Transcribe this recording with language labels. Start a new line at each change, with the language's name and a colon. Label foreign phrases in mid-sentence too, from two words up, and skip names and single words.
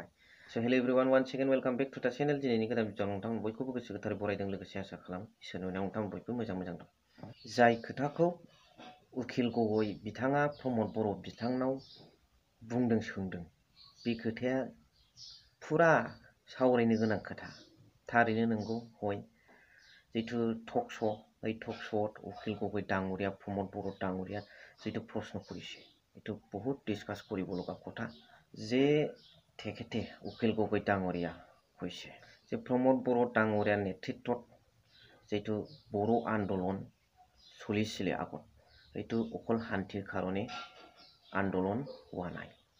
Bodo: स'
English: hello everyone one second welcome back to the channel.
Bodo: दिनैनि गोदान भिडिअ'आव नोंथांमोन बयखौबो गोसो गोथारै बरायदों, लोगोसे आसा खालामो इसोरनि अननायाव नोंथांमोन बयबो मोजां दं। जाय खोथाखौ उखिल गगৈ बिथाङा प्रमद बर' बिथांनाव बुंदों सोंदों, बे खोथाया फुरा सावरायनो गोनां खोथा। थारैनो नंगौ हय जितु टक श'
Assamese: এই টক শ'ত উকিল গগৈ ডাঙৰীয়া প্ৰমদ বৰ' ডাঙৰীয়া যিটো প্ৰশ্ন কৰিছে এইটো বহুত ডিছকাছ কৰিব লগা কথা। যে তেখেতে উকিল গগৈ ডাঙৰীয়া কৈছে যে প্ৰমদ বৰ' ডাঙৰীয়াৰ নেতৃত্বত যিটো বৰ' আন্দোলন চলিছিলে আগত, এইটো অকল শান্তিৰ কাৰণে আন্দোলন হোৱা নাই।